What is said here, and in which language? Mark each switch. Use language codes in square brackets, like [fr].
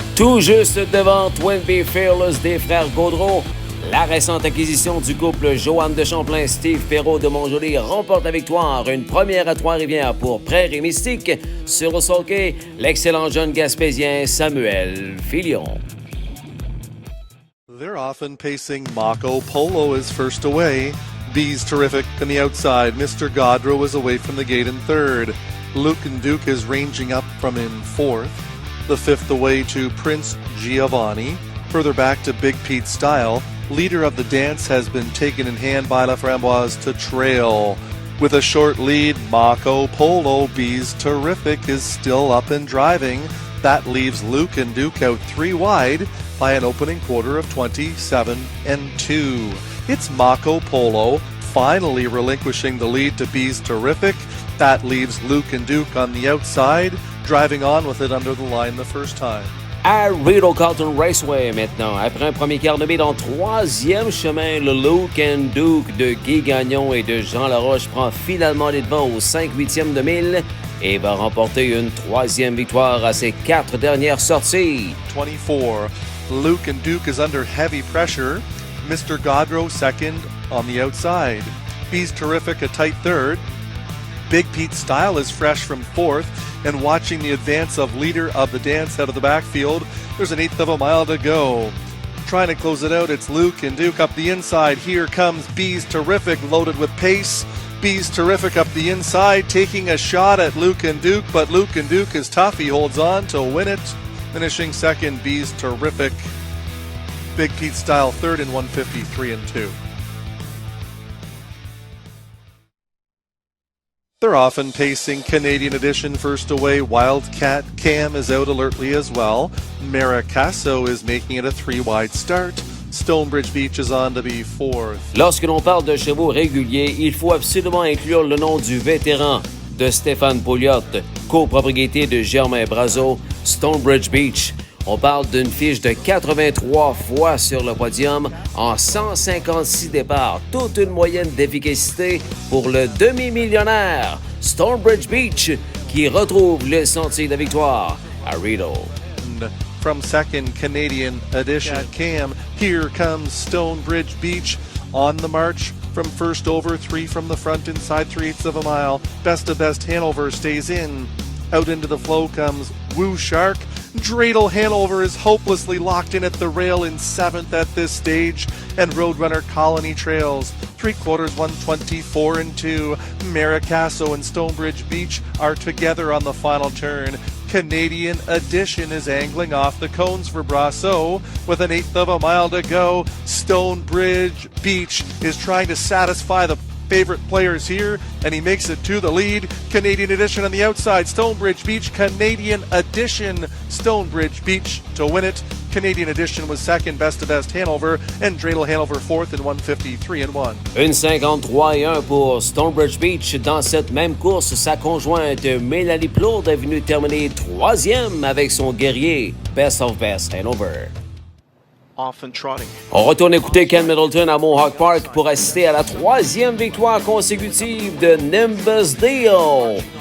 [fr] Tout juste devant Twin Bee Fearless des frères Gaudreau, la récente acquisition du couple Joanne de Champlain-Steve Perrault de Montjoly remporte la victoire. Une première à Trois-Rivières pour Prairie Mystique. Sur le sulky, l'excellent jeune gaspésien Samuel Filion. [en] They're often pacing Mako. Polo is first away. B's terrific on the outside. Mr. Gaudreau is away from the gate in third. Luke and Duke is ranging up from in fourth. The fifth away to Prince Giovanni. Further back to Big Pete Style. Leader of the dance has been taken in hand by La Framboise to trail. With a short lead, Mako Polo B's terrific is still up and driving. That leaves Luke and Duke out 3 wide by an opening quarter of 27-2. It's Mako Polo finally relinquishing the lead to B's terrific. That leaves Luke and Duke on the outside, driving on with it under the line the first time. [fr] À Rideau Carlton Raceway maintenant. Après un premier quart de mille en troisième chemin, le Luke and Duke de Guy Gagnon et de Jean Laroche prend finalement les devants au 5/8e de mille et va remporter une troisième victoire à ses 4 dernières sorties. 24. [en] Luke and Duke is under heavy pressure. Mr. Gaudreau second on the outside. B's terrific a tight third. Big Pete Style is fresh from fourth and watching the advance of leader of the dance out of the backfield. There's an 1/8 of a mile to go. Trying to close it out, it's Luke and Duke up the inside. Here comes B's terrific loaded with pace. B's terrific up the inside, taking a shot at Luke and Duke, but Luke and Duke is tough. He holds on to win it. Finishing second, B's terrific. Big Pete Style third in 1:53-2. They're often pacing Canadian Edition first away. Wildcat Cam is out alertly as well. Maricasso is making it a 3 wide start. Stonebridge Beach is on to be fourth. [fr] Lorsque l'on parle de chevaux réguliers, il faut absolument inclure le nom du vétéran de Stéphane Pouliot, copropriété de Germain Brazeau, Stonebridge Beach. On parle d'une fiche de 83 fois sur le podium en 156 départs. Toute une moyenne d'efficacité pour le demi-millionnaire Stonebridge Beach qui retrouve le sentier de la victoire à Rideau. [en] From second Canadian Edition Cam, here comes Stonebridge Beach on the march. From first over, 3 from the front inside 3/8 of a mile. Best of Best Hanover stays in. Out into the flow comes Woo Shark. Dreidel Hanover is hopelessly locked in at the rail in 7th at this stage, and Roadrunner Colony trails. 3/4, 1:24-2. Maricasso and Stonebridge Beach are together on the final turn. Canadian Edition is angling off the cones for Brazeau with an 1/8 of a mile to go. Stonebridge Beach is trying to satisfy the favorite players here, and he makes it to the lead. Canadian Edition on the outside. Stonebridge Beach, Canadian Edition. Stonebridge Beach to win it. Canadian Edition was second, Best of Best Hanover, and Dreidel Hanover fourth in 1:53-1. [fr] Une 53-1 pour Stonebridge Beach. Dans cette même course, sa conjointe Mélanie Plourde est venue terminer 3e avec son guerrier Best of Best Hanover. [en] Off and trotting. [fr] On retourne écouter Ken Middleton à Mohawk Park pour assister à la 3e victoire consécutive de Nimbus Deal.